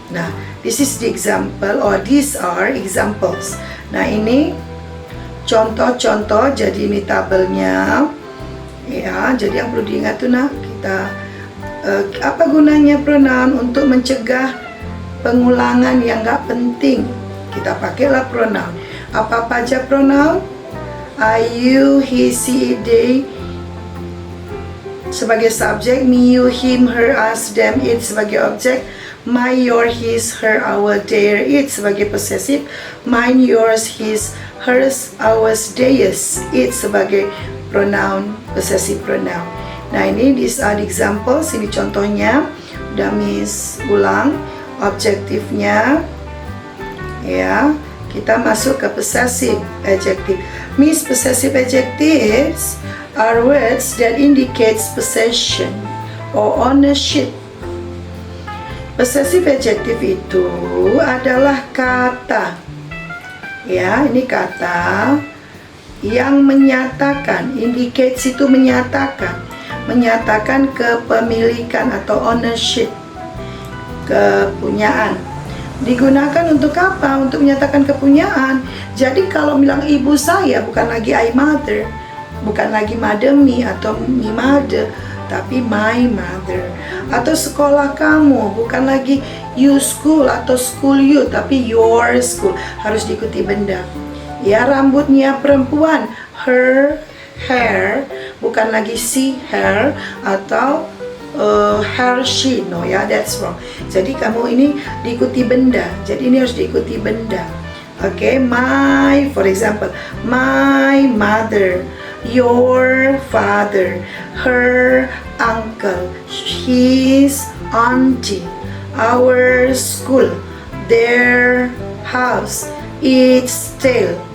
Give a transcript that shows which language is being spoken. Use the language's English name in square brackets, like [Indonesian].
[English] Nah, this is the example, or these are examples. [Indonesian] Nah, ini contoh-contoh, jadi ini tabelnya. Ya, jadi yang perlu diingat tuh, nah, kita apa gunanya pronoun? Untuk mencegah pengulangan yang nggak penting. Kita pakailah pronoun. Apa aja pronoun? I, you, he, she, they sebagai subjek, me, you, him, her, us, them, it sebagai objek, my, your, his, her, our, their, it sebagai possessive, mine, yours, his, hers, ours, theirs, it sebagai pronoun, possessive pronoun. Nah ini [English] these are the examples, [Indonesian] ini contohnya. Udah Miss ulang objektifnya. Ya, kita masuk ke possessive adjective. [English] Miss, possessive adjectives are words that indicates possession or ownership. [Indonesian] Possessive adjective itu adalah kata. Ya, ini kata yang menyatakan, indicates itu menyatakan kepemilikan atau ownership, kepunyaan. Digunakan untuk apa? Untuk menyatakan kepunyaan. Jadi kalau bilang ibu saya, bukan lagi I mother, bukan lagi mother me atau me mother, tapi [English] my mother. [Indonesian] Atau sekolah kamu, bukan lagi you school atau school you, tapi [English] your school. [Indonesian] Harus diikuti benda. Ya, rambutnya perempuan, her hair, bukan lagi she hair atau her she. No ya, [English] that's wrong. [Indonesian] Jadi kamu ini diikuti benda. Jadi ini harus diikuti benda. [English] Okay, my, for example, my mother, your father, her uncle, his auntie, our school, their house, its tail.